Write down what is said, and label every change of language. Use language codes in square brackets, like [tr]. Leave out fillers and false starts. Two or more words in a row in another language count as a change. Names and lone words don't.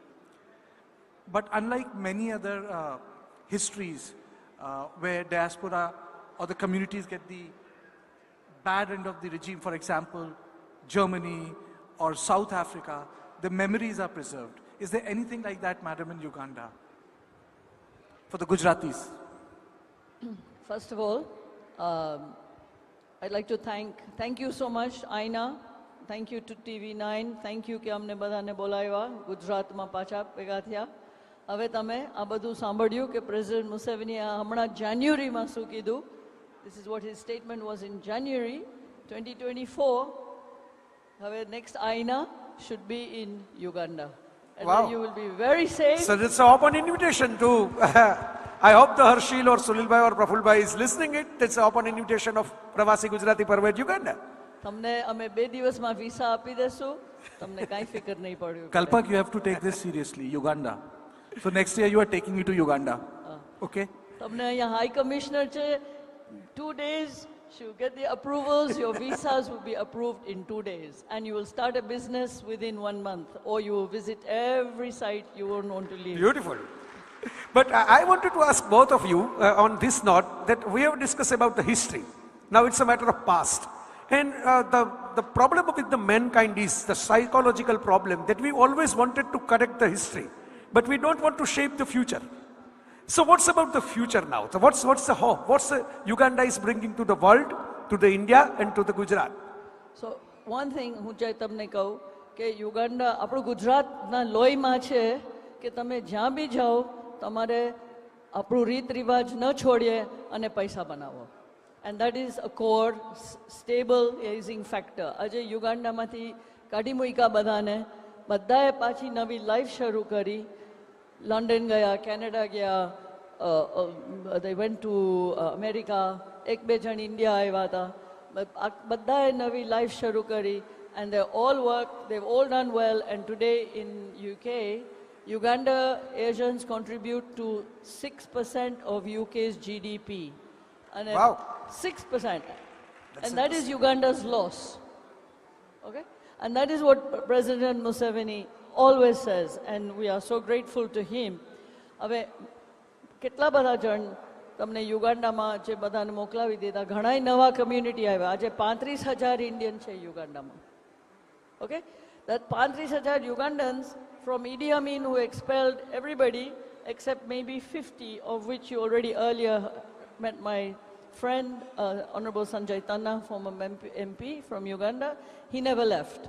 [en] But unlike many other histories where diaspora or the communities get the bad end of the regime, for example, Germany or South Africa, the memories are preserved. Is there anything like that, madam, in Uganda for the Gujaratis? First of all, I'd like to thank you so much, Aina. Thank you to TV9. Thank you [gu] કે અમને બધાને બોલાવ્યા ગુજરાતમાં પાછા ભેગા થયા. હવે તમે આ બધું સાંભળ્યું કે પ્રેસિડેન્ટ મુસેવેનીએ હમણાં જાન્યુઆરીમાં શું કીધું. [en] This is what his statement was in January 2024. હવે next Aina should be in Uganda. And Wow. then you will be very safe. So it's an open invitation to, I hope the Harshil or Sunil Bhai or Praful Bhai is listening it. It's an open invitation of Pravasi Gujarati Parv at Uganda. [gu] તમને અમે 2 દિવસમાં વિસા આપી દેશું. તમને કાંઈ ફિકર નહીં પડ્યું. [en] Kalpak, you have to take this seriously, Uganda. So next year you are taking me to Uganda. Okay? [gu] તમને અહીંયા [en] high commissioner [gu] છે. [en] 2 days, she'll get the approvals. Your visas will be approved in 2 days. And you will start a business within 1 month. Or you will visit every site you won't want to leave. Beautiful. But I wanted to ask both of you on this note that we have discussed about the history. Now it's a matter of past. And the problem with the mankind is the psychological problem that we always wanted to correct the history, but we don't want to shape the future. So what's about the future now? So what's the hope? What's the Uganda is bringing to the world, to the India and to the Gujarat? So one thing [gu] હું જય તમને કહું કે યુગાન્ડા આપણું ગુજરાતના લોહીમાં છે કે તમે જ્યાં બી જાઓ તમારે આપણું રીત રિવાજ ન છોડીએ અને પૈસા બનાવો. [en] And that is a core, stabilizing factor. [gu] આજે યુગાન્ડામાંથી કાઢી મૂક્યા બધાને, બધાએ પાછી નવી લાઈફ શરૂ કરી. લંડન ગયા, કેનેડા ગયા, [en] they went to America, [gu] 1-2 જણ ઇન્ડિયા આવ્યા હતા. બધાએ નવી લાઈફ શરૂ કરી. [en] And they all worked, they've all done well. And today in UK, Uganda Asians contribute to 6% of UK's GDP. And wow. 6%. And that is Uganda's loss. Okay? And that is what President Museveni always says, and we are so grateful to him. [gu] હવે કેટલા બધા જણ તમને યુગાન્ડામાં જે બધાને મોકલાવી દીધા, ઘણાય નવા કમ્યુનિટી આવ્યા. આજે 35,000 ઇન્ડિયન છે યુગાન્ડામાં. [en] Okay? That 35,000 Ugandans from Idi Amin who expelled everybody except maybe 50, of which you already earlier met my friend, Honorable Sanjay Tanna, former MP from Uganda. He never left.